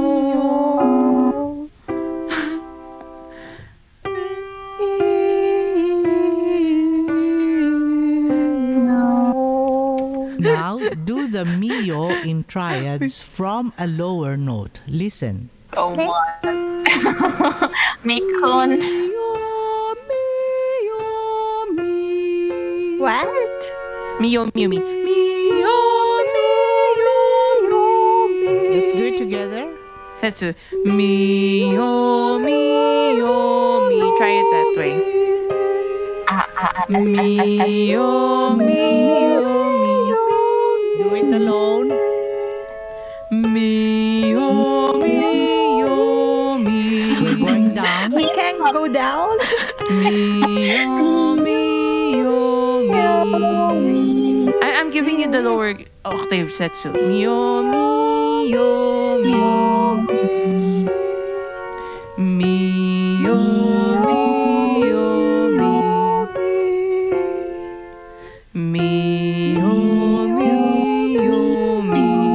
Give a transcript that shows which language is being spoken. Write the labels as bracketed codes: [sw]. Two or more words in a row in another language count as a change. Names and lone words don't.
[en] Now do the mio in triads from a lower note. Listen. Oh my. Mikun. What? Miyo, miyo, mi. Miyo, Let's do it together. Setsu. Miyo, miyo, mi. Try it that way. Test. Miyo, miyo, mi. Do it alone. Miyo, miyo, mi. We're going down. We can't go down. Miyo, miyo, mi. I'm giving you the lower octave, Setsu. Miyo, miyo, mi. Miyo, miyo, mi. Miyo, miyo, mi.